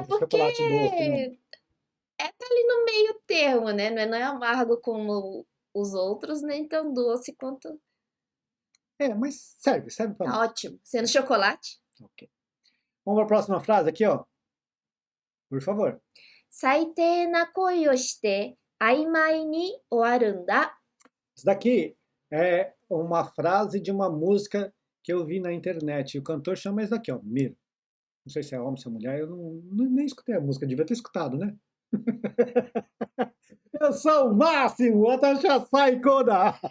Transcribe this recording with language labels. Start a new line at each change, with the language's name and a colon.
Portuguese: do chocolate doce, não. porque tá ali no meio termo, né? Não é amargo como os outros, nem tão doce quanto. Mas serve para Tá música. ótimo. Sendo chocolate. Ok. Vamos para a próxima frase aqui, ó. Por favor.
Japanese: 最低な恋をして曖昧に終わるんだ。
Portuguese: Isso daqui é uma frase de uma música que eu vi na internet. E o cantor chama isso daqui, ó, Mir. Não sei se é homem, se é mulher, eu nem escutei a música, devia ter escutado, né? Eu sou o máximo,
Japanese: Watashi Saikoda!